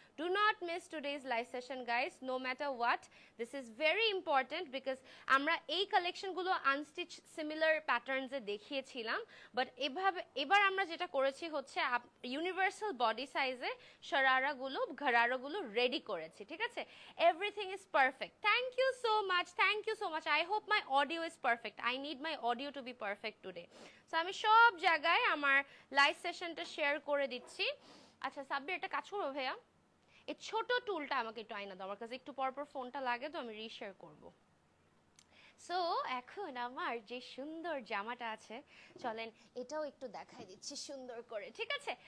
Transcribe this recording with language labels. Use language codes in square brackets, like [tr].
[en] Do not miss today's live session guys, no matter what. This is very important, [bn] because আমরা এই কালেকশনগুলো unstitch similar প্যাটার্নসে দেখিয়েছিলাম, but এবার আমরা যেটা করেছি হচ্ছে ইউনিভার্সাল বডি সাইজে শরারাগুলো, ঘরারাগুলো রেডি করেছি, ঠিক আছে। [en] Everything is perfect. Thank you so much, thank you so much. I hope my audio is perfect. I need my audio to be perfect today. [bn] So আমি সব জায়গায় আমার লাইভ সেশনটা শেয়ার করে দিচ্ছি। আচ্ছা সাব্বির, একটা কাজ করবো ভাইয়া, এই ছোট টুলটা আমাকে একটু আইনা দাও, আমার কাছে একটু পরপর ফোনটা লাগে তো আমি রিশেয়ার করব। সো এখন আমার যে সুন্দর জামাটা আছে, চলেন এটাও একটু দেখাই দিচ্ছি সুন্দর করে, ঠিক আছে।